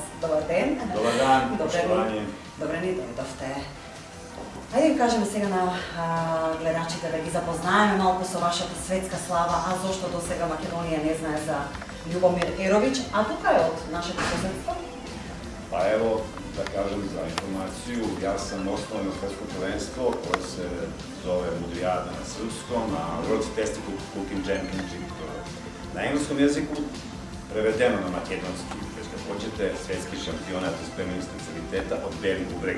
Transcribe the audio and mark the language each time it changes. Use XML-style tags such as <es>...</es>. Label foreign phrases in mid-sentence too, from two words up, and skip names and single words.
<mk>Добар ден.</mk> <sr>Dobar dan, poštovanje.</sr> <mk>Добре ни дојдовте. Ајде да кажеме сега на гледачите да ги запознаеме малку со вашата светска слава, а зошто до сега Македонија не знае за Љубомир Еровиć, а тука е од нашето соседство?</mk> <sr>Pa evo, da kažem za informaciju, ja sam osnovno svetsko prvenstvo koje se zove Mudrijada na srpskom, a World Festival Cooking Championship na engleskom jeziku, prevedeno na makedonski, već kad hoćete, svetski šampionat u spremljenju specialiteta od belih bubrega.</sr>